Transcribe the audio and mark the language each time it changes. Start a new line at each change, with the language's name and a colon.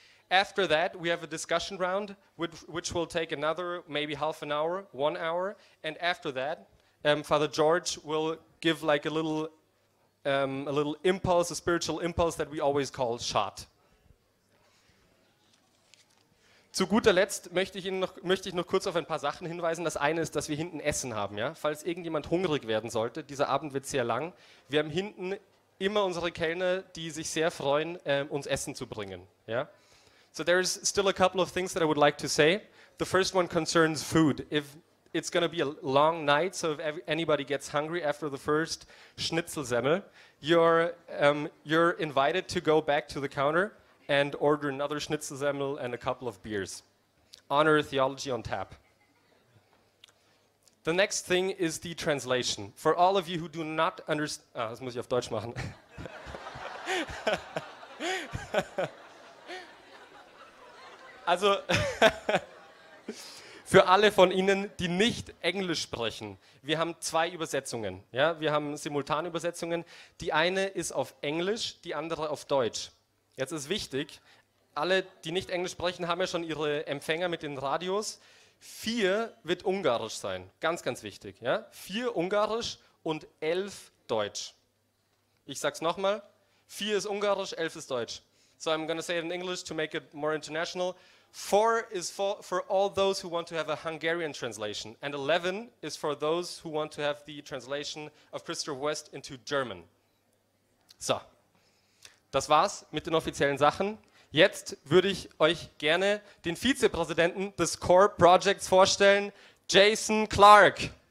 English: After that, we have a discussion round, which will take another maybe half an hour, 1 hour, and after that, Father George will give like a little impulse, a spiritual impulse that we always call shot.
German: Zu guter Letzt möchte ich noch kurz auf ein paar Sachen hinweisen. Das eine ist, dass wir hinten Essen haben. Ja? Falls irgendjemand hungrig werden sollte, dieser Abend wird sehr lang. Wir haben hinten immer unsere Kellner, die sich sehr freuen, uns Essen zu bringen. Ja?
English: So there's still a couple of things that I would like to say. The first one concerns food. It's going to be a long night, so if anybody gets hungry after the first Schnitzelsemmel, you're invited to go back to the counter and order another Schnitzelsemmel and a couple of beers. Honor Theology on Tap. The next thing is the translation. For all of you who do not understand...
German: das muss ich auf Deutsch machen. Also, für alle von Ihnen, die nicht Englisch sprechen, wir haben 2 Übersetzungen. Ja? Wir haben Simultanübersetzungen. Die eine ist auf Englisch, die andere auf Deutsch. Jetzt ist wichtig, alle, die nicht Englisch sprechen, haben ja schon ihre Empfänger mit den Radios. 4 wird Ungarisch sein, ganz, ganz wichtig. Ja? 4 Ungarisch und 11 Deutsch. Ich sag's nochmal, 4 ist Ungarisch, 11 ist Deutsch.
English: So I'm going to say it in English to make it more international. 4 is for all those who want to have a Hungarian translation, and 11 is for those who want to have the translation of Christopher West into German. So.
German: Das war's mit den offiziellen Sachen. Jetzt würde ich euch gerne den Vizepräsidenten des Core Projects vorstellen, Jason Clark.